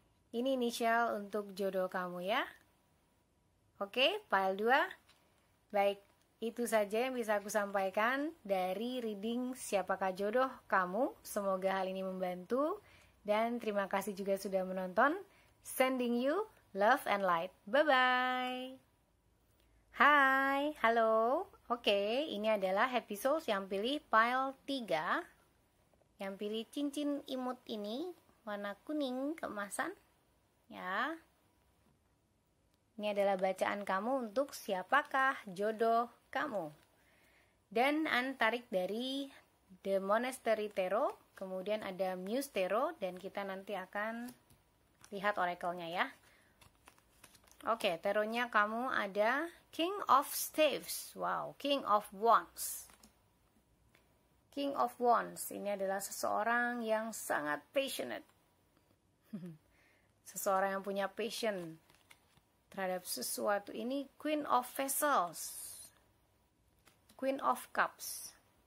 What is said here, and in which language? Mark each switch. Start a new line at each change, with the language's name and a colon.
Indonesian: Ini inisial untuk jodoh kamu ya. Oke, file 2. Baik, itu saja yang bisa aku sampaikan dari reading Siapakah Jodoh Kamu. Semoga hal ini membantu. Dan terima kasih juga sudah menonton.
English: Sending you love and light.
Indonesian: Bye-bye. Hai, halo. Oke, ini adalah Happy Souls yang pilih pile 3. Yang pilih cincin imut ini, warna kuning keemasan. Ya. Ini adalah bacaan kamu untuk siapakah jodoh kamu. Dan tarik dari The Monastery Tarot, kemudian ada Muse Tarot, dan kita nanti akan lihat oracle-nya ya. Oke, tarotnya kamu ada King of Staves. Wow, King of Wands. King of Wands ini adalah seseorang yang sangat passionate. Seseorang yang punya passion terhadap sesuatu. Ini Queen of Vessels, Queen of Cups.